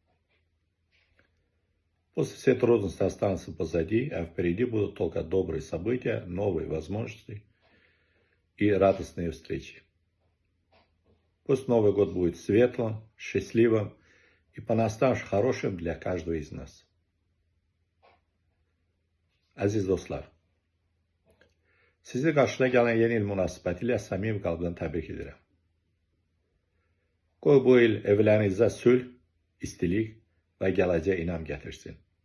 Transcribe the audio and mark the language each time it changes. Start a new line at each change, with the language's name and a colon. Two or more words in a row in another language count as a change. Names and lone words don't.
Russian: Пусть все трудности останутся позади, а впереди будут только добрые события, новые возможности и радостные встречи. Пусть Новый год будет светлым, счастливым и по-настоящему хорошим для каждого из нас.
Azerbaijani: Aziz dostlar, sizi qarşıda gələn yeni il münasibətilə səmimi qəlbdən təbrik edirəm. Qoy bu il evlərinizdə sülh, istilik və gələcəyə inam gətirsin.